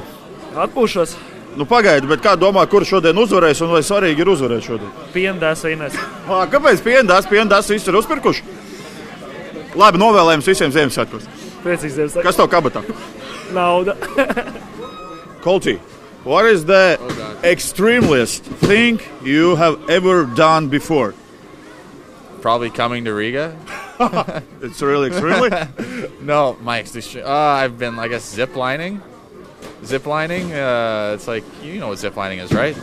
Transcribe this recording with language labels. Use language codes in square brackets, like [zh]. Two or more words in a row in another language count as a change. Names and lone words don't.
[lv] Atpūšos. Pagaidi, bet kā domā, kurš šodien uzvarēs un vai svarīgi ir uzvarēt šodien? Piena dēsa Ines. Kāpēc piena dēsa visi ir uzpirkuši? Labi, novēlējums visiem Ziemassvētkos. Priecīgs Ziemassvētkos. Kas tev kabatā? Nauda. Koltī, [en] what is the extremest thing you have ever done before? Probably coming to Riga. It's really extremely? No, my extreme. I've been, I guess, ziplining. Ziplining, it's like, you know what ziplining is, right?